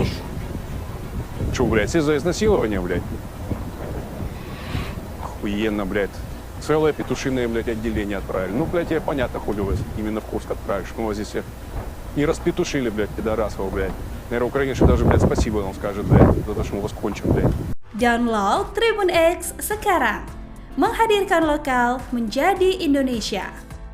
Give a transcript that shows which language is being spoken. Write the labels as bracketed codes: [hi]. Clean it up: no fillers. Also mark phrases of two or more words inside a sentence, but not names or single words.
[ru] Че, блядь, все за изнасилование, блядь? Охуенно, блядь. Целое петушиное, блядь, отделение отправили. Ну, блядь, тебе понятно, хули вы именно в Курск отправишь. Мы вас здесь всех не распетушили, блядь, пидорасов, блядь. Наверное, украинцы даже, блядь, спасибо нам скажет, блядь, за то, что мы вас кончим, блядь. [id] Download Tribun X sekarang, menghadirkan lokal menjadi Indonesia.